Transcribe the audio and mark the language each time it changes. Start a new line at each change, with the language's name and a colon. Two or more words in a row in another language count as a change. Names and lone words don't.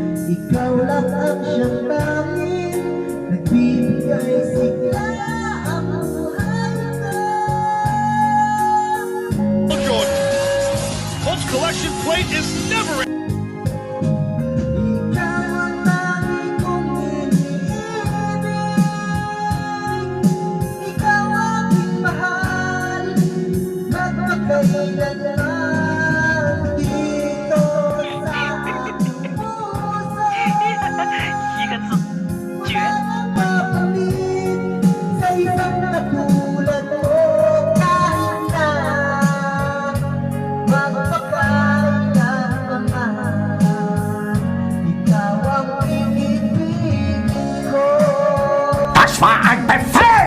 Filipino: Ikaw lang ang siyang tanging nagbibigay sigla ang buhay ko. Jordan.
English: Colts collection plate is never.
Filipino: Ikaw ang tanging kong iniibig. Ikaw aking mahal, magpakailanman dito sa aking puso. Walang mapalit sa isang katulad mo. Kahit na magpakailanman, ikaw ang pinipili ko.
German: Das war ein Befehl!